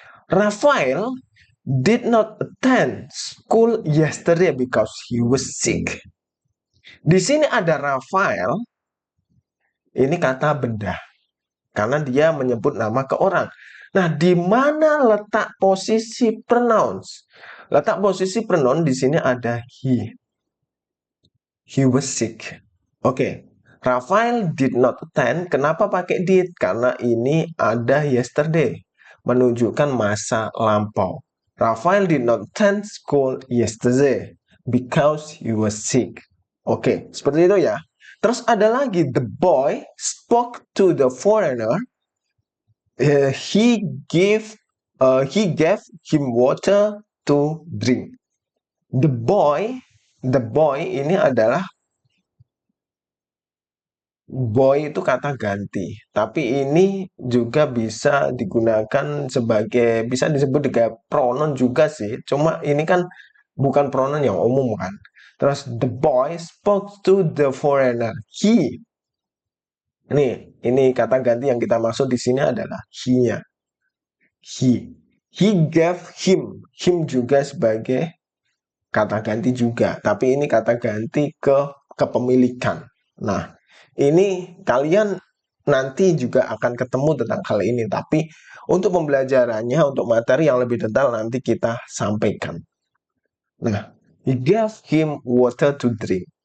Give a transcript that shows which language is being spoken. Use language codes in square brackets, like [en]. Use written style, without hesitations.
[en] Rafael did not attend school yesterday because he was sick. [id] Di sini ada Rafael, ini kata benda, karena dia menyebut nama ke orang. Nah, di mana letak posisi pronouns? Letak posisi pronoun di sini ada he. [en] He was sick. Oke, Rafael did not attend. [id] Kenapa pakai [en] did? [id] Karena ini ada yesterday, menunjukkan masa lampau. [en] Rafael did not attend school yesterday because he was sick. [id] Oke, seperti itu ya. Terus ada lagi, [en] the boy spoke to the foreigner. He gave him water to drink. [id] The boy ini adalah boy itu kata ganti, tapi ini juga bisa digunakan sebagai, bisa disebut dengan pronoun juga sih. Cuma ini kan bukan pronoun yang umum kan. [en] Terus the boy spoke to the foreigner. [id] Ini kata ganti yang kita maksud di sini adalah he-nya. [en] He gave him. [id] Him juga sebagai kata ganti juga, tapi ini kata ganti ke kepemilikan. Nah, ini kalian nanti juga akan ketemu tentang hal ini, tapi untuk pembelajarannya, untuk materi yang lebih detail nanti kita sampaikan. [en] Nah, he gave him water to drink.